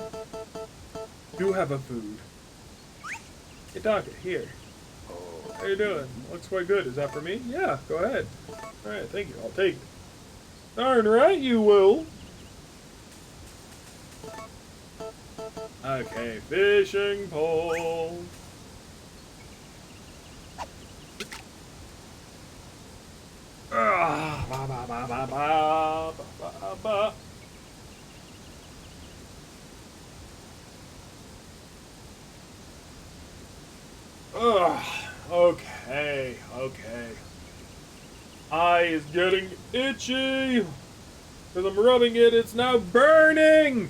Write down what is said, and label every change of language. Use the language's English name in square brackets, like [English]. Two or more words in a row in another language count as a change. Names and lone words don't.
[English] Do have a food. Hey, Docket, here. How you doing? Looks quite good. Is that for me? Yeah, go ahead. Alright, thank you. I'll take it. Darn right you will. Okay, fishing pole. Ah, ba ba ba ba ba ba ba ba. Ugh. Okay. Eye is getting itchy. Because I'm rubbing it, it's now burning!